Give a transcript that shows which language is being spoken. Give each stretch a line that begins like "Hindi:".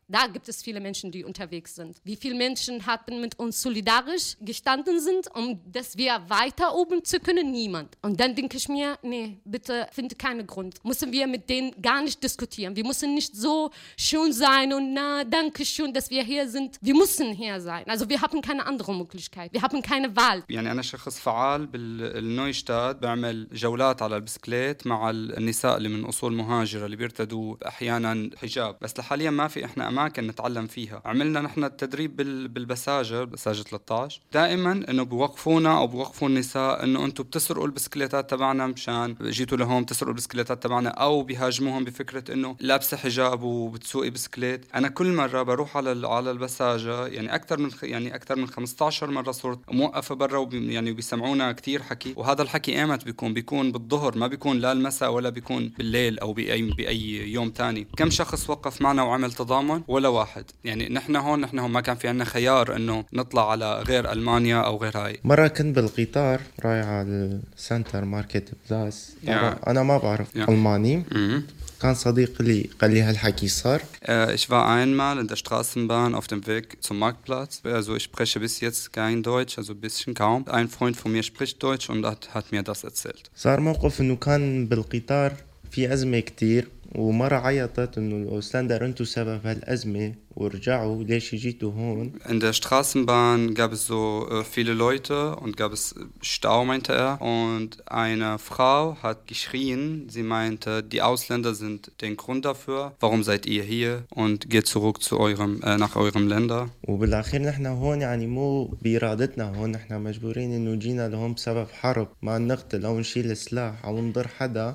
German: Da gibt es viele Menschen, die unterwegs sind. Wie viele Menschen haben mit uns solidarisch gestanden sind, um dass wir weiter oben zu können? Niemand. Und dann denke ich mir, nee, bitte finde keinen Grund. Müssen wir mit denen gar nicht diskutieren. Wir müssen nicht so schön sein und na, danke schön, dass wir hier sind. Wir müssen hier sein. Also wir haben keine andere Möglichkeit. Wir haben keine Wahl.
Arabic: يعني أنا شخص فعال بالنويشتات, بعمل جولات على البسكليت مع النساء اللي من أصول مهاجرة اللي بيرتدوا أحيانا حجاب. بس لحاليا ما في إحنا أماكن نتعلم فيها. عملنا نحن التدريب بالبساجة 13 دائما إنه بوقفونا أو بوقفوا النساء إنه أنتوا بتسرقوا البسكليتات تبعنا مشان جيتوا لهم تسرقوا البسكليتات تبعنا, أو بيهاجموهم بفكرة إنه لابسة حجاب وبتسوقي بسكليت. أنا كل مرة بروح على البساجة يعني أكثر من 15 مرة صرت موقفة برا يعني بيسمعونا كتير حكي. وهذا الحكي إيمت بيكون بالظهر, ما بيكون لا المساء ولا بيكون بالليل أو بأي يوم تاني. كم شخص وقف معنا وعمل تضامن؟ ولا واحد. يعني نحن هون ما كان في عندنا خيار انه نطلع على غير المانيا او غير هاي. مره كنت بالقطار رايح على السنتر ماركت بلاس, انا ما بعرف الماني. كان صديق لي قال لي هالحكي صار.
German: Ich war einmal in der Straßenbahn auf dem Weg zum Marktplatz. Also ich spreche bis jetzt kein Deutsch, also bisschen kaum. Ein Freund von mir spricht Deutsch und hat mir das erzählt.
Arabic: صار موقف انه كان بالقطار في ازمه كثير, ومرة عيطت إنه الأوستاندر أنتوا سبب هالأزمة ورجعوا ليش جيتوا هون؟
German: In der Straßenbahn gab es so viele Leute und gab es Stau, meinte er. Und eine Frau hat geschrien. Sie meinte, die Ausländer sind den Grund dafür. Warum seid ihr hier? Und geht zurück zu nach eurem Länder.
Arabic: وبالأخير نحنا هون يعني مو بإرادتنا هون, نحنا مجبورين إنه جينا لهم بسبب حرب. ما نقتل أو نشيل سلاح أو نضر حدا.